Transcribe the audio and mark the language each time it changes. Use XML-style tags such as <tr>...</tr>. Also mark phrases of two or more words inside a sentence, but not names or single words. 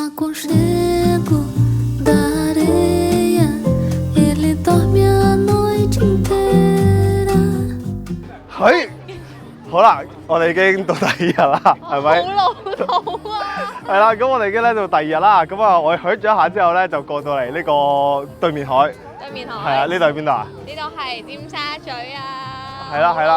<pt>aconchego da areia, ele dorme a noite inteira。</pt> <yue>好啦，我哋已經到第二日啦，係咪？好老土啊！係啦，咁我哋已經咧到第二日啦，咁啊，我哋響咗一下之後咧，就過到嚟呢個對面海。對面海。係啊，呢度係邊度啊？呢度係尖沙咀啊。係啦係啦。</yue>